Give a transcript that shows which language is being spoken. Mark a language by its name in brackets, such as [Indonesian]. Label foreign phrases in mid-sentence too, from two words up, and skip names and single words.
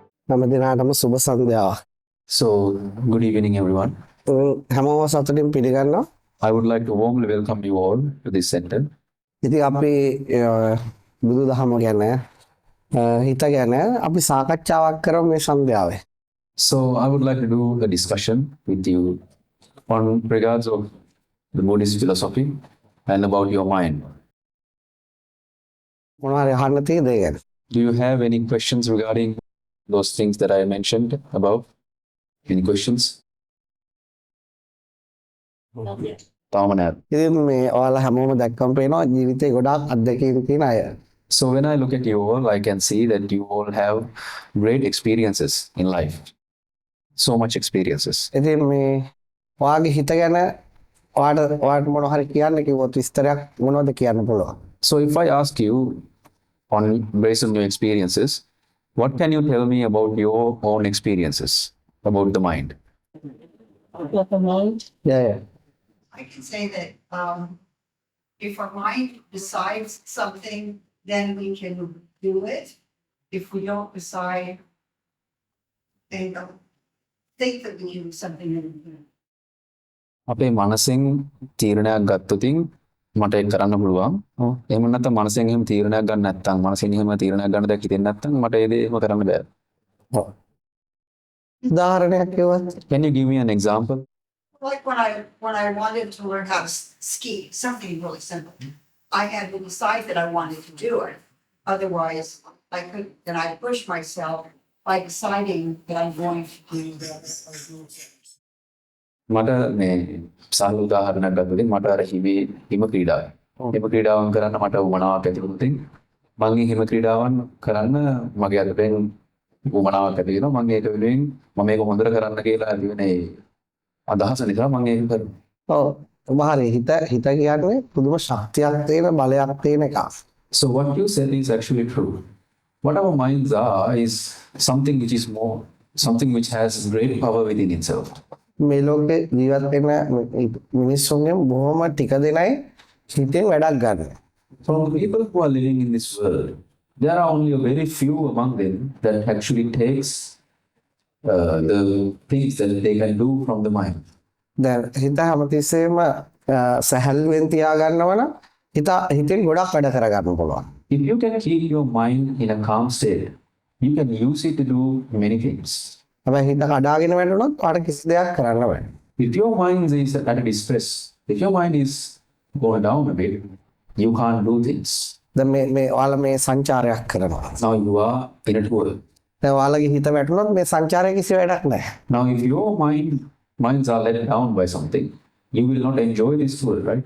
[Sinhala] හැම දිනාටම සුබ සන්ධ්‍යාවක්. [English] So, good evening, everyone. [Sinhala] හැමෝම සතුටින් පිළිගන්නවා. [English] I would like to warmly welcome you all to this center. [Sinhala] ඉතින් අපි බුදුදහම ගැන හිත ගැන අපි සාකච්ඡාවක් කරමු මේ සන්ධ්‍යාවේ. [English] So, I would like to do a discussion with you on regards of the Buddhist philosophy and about your mind. [Sinhala] මොනවාරි අහන්න තියෙද ඒ ගැන? [English] Do you have any questions regarding those things that I mentioned above? Any questions? [Sinhala] තාම නැහැ. ඉතින් මේ ඔයාලා හැමෝම දැක්කම පේනවා ජීවිතේ ගොඩාක් අත්දැකීම් තියෙන අය. [English] So, when I look at you all, I can see that you all have great experiences in life. So much experiences. [Sinhala] ඉතින් මේ ඔයාගේ හිත ගැන ඔයාට මොනවා හරි කියන්න කිව්වොත් විස්තරයක් මොනවද කියන්න පුළුවන්? [English] So, if I ask you based on your experiences, what can you tell me about your own experiences about the mind? About the mind? Yeah. I can say that if our mind decides something, then we can do it. If we don't decide, then don't think that we can do something. [Sinhala] අපේ මනසෙන් තීරණයක් ගත්තොතින් මට ඒක කරන්න පුළුවන්. එහෙම නැත්නම් මනසෙන් එහෙම තීරණයක් ගන්න නැත්නම් මනසෙන් එහෙම තීරණයක් ගන්න දෙයක් හිතෙන්නේ නැත්නම් මට ඒ දේ එහෙම කරන්න බෑ. ඔව්. උදාහරණයක් කිව්වොත් [English] Can you give me an example? Like when I wanted to learn how to ski, something really simple. I had to decide that I wanted to do it. Otherwise, I couldn't, and I pushed myself by deciding that I'm going to do this. [Sinhala] මට මේ සාහල උදාහරණයක් ගත්තොත් මට අර හිම ක්‍රීඩාව. හිම ක්‍රීඩාවන් කරන්න මට උවමනාවක් ඇති වුණොත් මම මේ හිම ක්‍රීඩාවන් කරන්න මගේ අතෙන් උවමනාවක් ඇති වෙනවා. මම ඒක වෙනුවෙන් මම මේක හොඳට කරන්න කියලා ඇති වෙන ඒ අදහස නිසා මම ඒක කරනවා. ඔව්. උදාහරණයක් හිත කියන්නේ පුදුම ශක්තියක් තියෙන බලයක් තියෙන එකක්. [English] So what you said is actually true. What our minds are is something which is more, something which has great power within itself. [Sinhala] මේ ලෝකේ ජීවත් වෙන මිනිස්සුන්ගෙන් බොහොම ටික දෙනයි හිතෙන් වැඩක් ගන්න. [English] From the people who are living in this world, there are only a very few among them that actually takes the things that they can do from the mind. [Sinhala] දැන් හිත හැමතිස්සෙම සැහැල්ලුවෙන් තියාගන්නවා නම් හිතෙන් ගොඩක් වැඩ කරගන්න පුළුවන්. [English] If you can keep your mind in a calm state, you can use it to do many things. [Sinhala] හැබැයි හිත කඩාගෙන වැටුණොත් ඔයාට කිසි දෙයක් කරන්න බෑ. [English] If your mind is at a distress, if your mind is going down a bit, you can't do things. [Sinhala] දැන් මේ ඔයාලා මේ සංචාරයක් කරනවා. [English] Now you are in a tour. [Sinhala] දැන් ඔයාලගේ හිත වැටුණොත් මේ සංචාරයේ කිසි වැඩක් නැහැ. [English] Now if your minds are let down by something, you will not enjoy this tour, right?